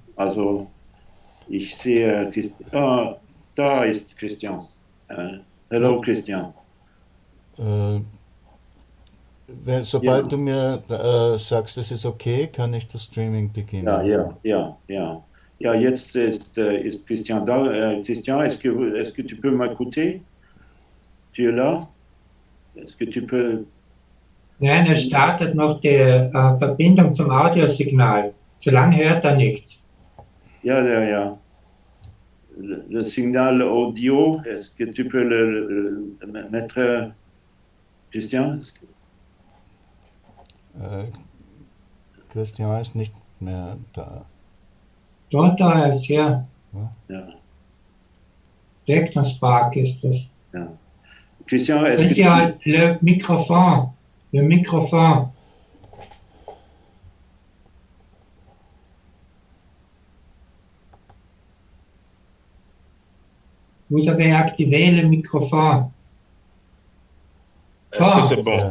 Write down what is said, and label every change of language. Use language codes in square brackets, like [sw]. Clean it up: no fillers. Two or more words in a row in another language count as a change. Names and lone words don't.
[de] Also ich sehe, da ist Christian. [en] Hello, Christian. [de] Sobald du mir sagst, es ist okay, kann ich das Streaming beginnen. Ja, jetzt ist Christian da. Christian, [fr] est-ce que tu peux m'écouter? Tu es là? Est-ce que tu peux... [de] Nein, es startet noch die Verbindung zum Audiosignal. Solange hört er nichts. Ja. [fr] Le signal audio, est-ce que tu peux le mettre, Christian? [de] Christian ist nicht mehr da. Doch, da ist ja. Technospark ist das. Ja. Christian, [fr] le microphone. Le microphone. Vous avez activé le microphone. Est-ce que c'est bon?